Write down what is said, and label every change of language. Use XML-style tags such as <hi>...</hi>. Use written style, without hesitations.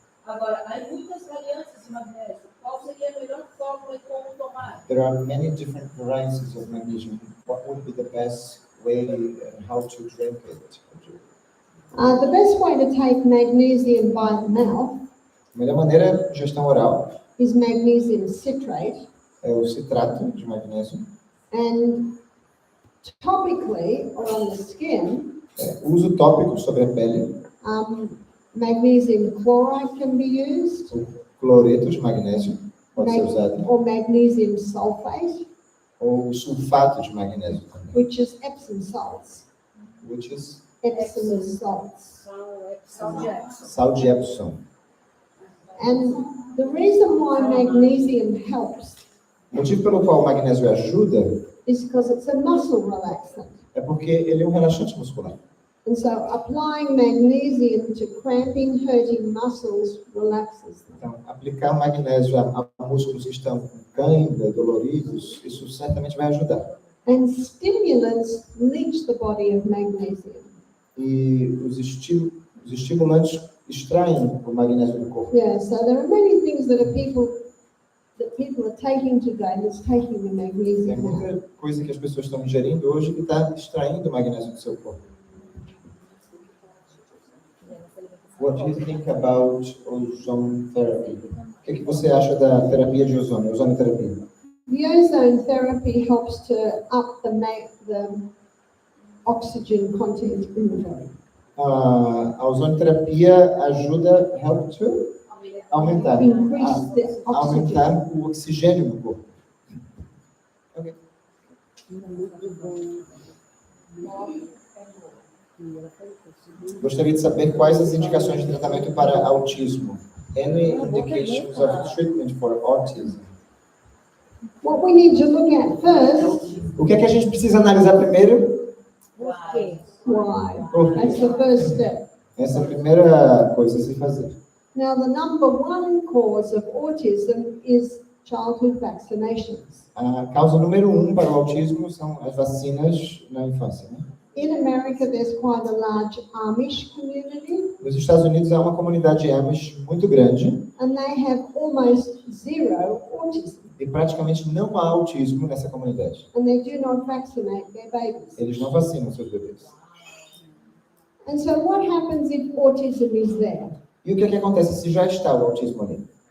<pt>Agora, há muitas variantes de magnésio. Qual seria a melhor fórmula e como tomar?</pt> <en>There are many different varieties of magnesium. What would be the best way and how to drink it? The best way to take magnesium by the mouth</en> <pt>A melhor maneira de ingestão oral</pt> <en>is magnesium citrate,</en> <pt>é o citrato de magnésio.</pt> <en>and topically or on the skin,</en> <pt>Uso tópico sobre a pele,</pt> <en>magnesium chloride can be used,</en> <pt>o cloreto de magnésio pode ser usado,</pt> <en>or magnesium sulfate,</en> <pt>ou o sulfato de magnésio também,</pt> <en>which is Epsom salts. which is Epsom salts.</en> <pt>sal de Epsom.</pt> <en>And the reason why magnesium helps</en> <pt>O motivo pelo qual o magnésio ajuda</pt> <en>is because it's a muscle relaxant.</en> <pt>é porque ele é um relaxante muscular.</pt> <en>And so applying magnesium to cramping, hurting muscles relaxes them.</en> <pt>Então, aplicar magnésio a músculos que estão com cãibra, doloridos, isso certamente vai ajudar.</pt> <en>And stimulants leach the body of magnesium.</en> <pt>E os estimulantes extraem o magnésio do corpo.</pt> <en>Yeah, so there are many things that people are taking today that's taking the</en> <pt>Tem</pt> <en>magnesium out.</en> <pt>muita coisa que as pessoas estão ingerindo hoje que está extraindo o magnésio do seu corpo.</pt> <en>What do you think about ozone therapy?</en> <pt>O que você acha da terapia de ozônio, ozonoterapia?</pt> <en>The ozone therapy helps to up the oxygen content in the body.</en> <pt>A ozonoterapia ajuda,</pt> <en>help to</en> <pt>aumentar</pt> <en>Increase the oxygen.</en> <pt>aumentar o oxigênio no corpo. Okay. Gostaria de saber quais as indicações de tratamento para autismo.</pt> <en>Any indications of treatment for autism? What we need to look at first,</en> <pt>O que é que a gente precisa analisar primeiro? Por quê?</pt> <en>why?</en> <pt>Por quê?</pt> <en>That's the first step.</en> <pt>Essa é a primeira coisa a se fazer.</pt> <en>Now, the number one cause of autism is childhood vaccinations.</en> <pt>A causa número 1 para o autismo são as vacinas na infância, né?</pt> <en>In America, there's quite a large Amish community,</en> <pt>Nos Estados Unidos há uma comunidade Amish muito grande</pt> <en>and they have almost zero autism,</en> <pt>e praticamente não há autismo nessa comunidade.</pt> <en>and they do not vaccinate their babies.</en> <pt>Eles não vacinam seus bebês.</pt> <en>And so what happens if autism is there?</en> <pt>E o que é que acontece se já está o autismo ali?</pt>